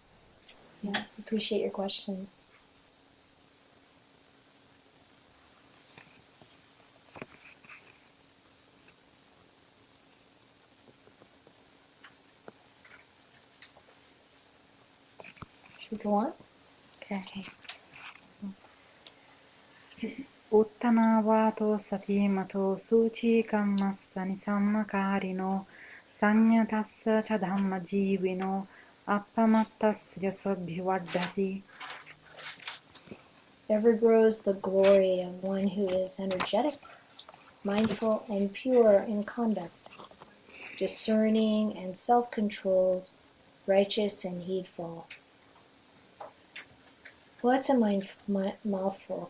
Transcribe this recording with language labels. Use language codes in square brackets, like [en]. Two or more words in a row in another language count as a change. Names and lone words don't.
[en] Yeah, appreciate your question. Should we go on? [pi] Okay. Uttanavato satimato suci kammassa nisammakarino sanyatassa cha dhamma jivino appamattasya sabhivaddhati. [en] Ever grows the glory of one who is energetic, mindful, and pure in conduct, discerning and self-controlled, righteous and heedful. Well, that's a mouthful,